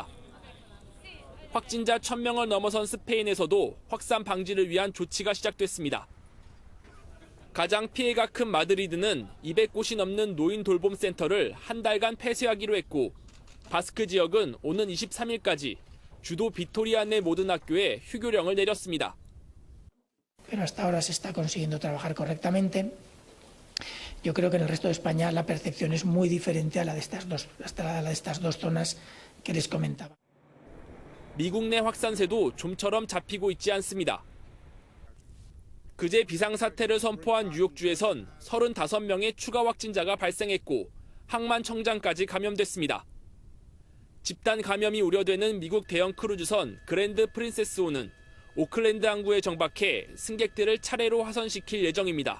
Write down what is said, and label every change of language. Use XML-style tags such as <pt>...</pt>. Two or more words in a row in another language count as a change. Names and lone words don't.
<ko>확진자 1,000명을 넘어선 스페인에서도 확산 방지를 위한 조치가 시작됐습니다. 가장 피해가 큰 마드리드는 200곳이 넘는 노인 돌봄 센터를 한 달간 폐쇄하기로 했고, 바스크 지역은 오는 23일까지 주도 비토리아 내 모든 학교에 휴교령을 내렸습니다.</ko> <es>Pero hasta ahora se está consiguiendo trabajar correctamente. Yo creo que en el resto de España la percepción es muy diferente a la de estas dos zonas que les comentaba.</es> <ko>미국 내 확산세도 좀처럼 잡히고 있지 않습니다. 그제 비상사태를 선포한 뉴욕주에선 35명의 추가 확진자가 발생했고 항만청장까지 감염됐습니다. 집단 감염이 우려되는 미국 대형 크루즈선 그랜드 프린세스호는 오클랜드 항구에 정박해 승객들을 차례로 하선시킬 예정입니다.</ko>